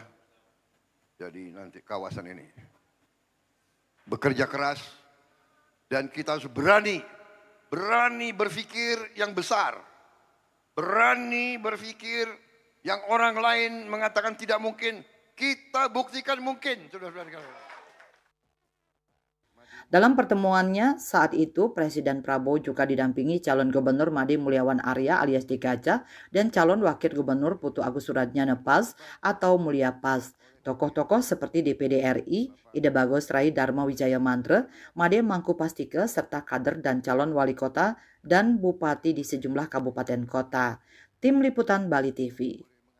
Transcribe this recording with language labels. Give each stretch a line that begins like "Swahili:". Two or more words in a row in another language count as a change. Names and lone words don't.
Indonesian: Jadi nanti kawasan ini bekerja keras dan kita harus berani berpikir yang besar, berani berpikir yang orang lain mengatakan tidak mungkin, kita buktikan mungkin, saudara-saudara. Dalam pertemuannya saat itu, Presiden Prabowo juga didampingi calon gubernur Made Mulyawan Arya alias Dikaca dan calon wakil gubernur Putu Agus Suratjana Pas atau Mulya Pas. Tokoh-tokoh seperti DPD RI, Ide Bagus Rai Dharma Wijaya Mantra, Made Mangku Pastike, serta kader dan calon wali kota dan bupati di sejumlah kabupaten kota. Tim Liputan Bali TV.